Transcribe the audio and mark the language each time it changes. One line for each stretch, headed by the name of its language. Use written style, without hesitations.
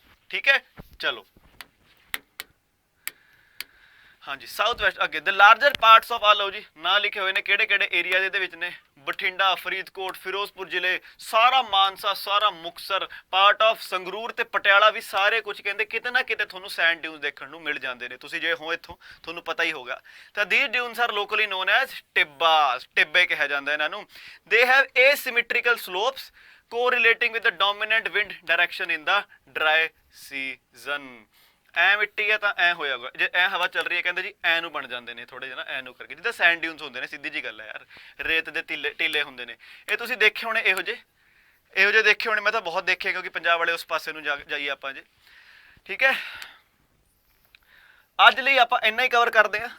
Punjabi: ਠੀਕ ਹੈ, ਚਲੋ ਹਾਂਜੀ ਸਾਊਥ ਵੈਸਟ ਅੱਗੇ ਦ ਲਾਰਜਰ ਪਾਰਟਸ ਆਫ ਆ ਲਓ ਜੀ, ਨਾਂ ਲਿਖੇ ਹੋਏ ਨੇ ਕਿਹੜੇ ਕਿਹੜੇ ਏਰੀਆ ਦੇ ਵਿੱਚ ਨੇ, ਬਠਿੰਡਾ, ਫਰੀਦਕੋਟ, ਫਿਰੋਜ਼ਪੁਰ ਜ਼ਿਲ੍ਹੇ, ਸਾਰਾ ਮਾਨਸਾ, ਸਾਰਾ ਮੁਕਤਸਰ, ਪਾਰਟ ਆਫ ਸੰਗਰੂਰ ਤੇ ਪਟਿਆਲਾ ਵੀ, ਸਾਰੇ ਕੁਝ ਕਹਿੰਦੇ ਕਿਤੇ ਨਾ ਕਿਤੇ ਤੁਹਾਨੂੰ ਸੈਂਡ ਡਿਊਨਸ ਦੇਖਣ ਨੂੰ ਮਿਲ ਜਾਂਦੇ ਨੇ। ਤੁਸੀਂ ਜੇ ਹੋ ਇੱਥੋਂ ਤੁਹਾਨੂੰ ਪਤਾ ਹੀ ਹੋਗਾ। ਤਾਂ
English: these dunes are locally known as
Punjabi: ਟਿੱਬਾ, ਟਿੱਬੇ ਕਿਹਾ ਜਾਂਦਾ ਇਹਨਾਂ ਨੂੰ।
English: they have asymmetrical slopes correlating with the dominant wind direction in the dry season।
Punjabi: ਐ ਮਿੱਟੀ ਹੈ ਤਾਂ ਐ ਹੋਇਆਗਾ, ਜੇ ਐ ਹਵਾ ਚੱਲ ਰਹੀ ਹੈ ਕਹਿੰਦੇ ਜੀ ਐ ਨੂੰ ਬਣ ਜਾਂਦੇ ਨੇ ਥੋੜੇ ਜਿਹੇ ਨਾ, ਐ ਨੂੰ ਕਰਕੇ, ਜਿੱਦਾਂ ਸੈਂਡ ਡਿਊਨਸ ਹੁੰਦੇ ਨੇ, ਸਿੱਧੀ ਜੀ ਗੱਲ ਹੈ ਯਾਰ, ਰੇਤ ਦੇ ਟੀਲੇ ਹੁੰਦੇ ਨੇ। ਇਹ ਤੁਸੀਂ ਦੇਖੇ ਹੋਣੇ ਇਹੋ ਜਿਹੇ ਦੇਖੇ ਹੋਣੇ, ਮੈਂ ਤਾਂ ਬਹੁਤ ਦੇਖੇ ਕਿਉਂਕਿ ਪੰਜਾਬ ਵਾਲੇ ਉਸ ਪਾਸੇ ਨੂੰ ਜਾਈਏ ਆਪਾਂ ਜੇ। ਠੀਕ ਹੈ, ਅੱਜ ਲਈ ਆਪਾਂ ਇੰਨਾ ਹੀ ਕਵਰ ਕਰਦੇ ਹਾਂ।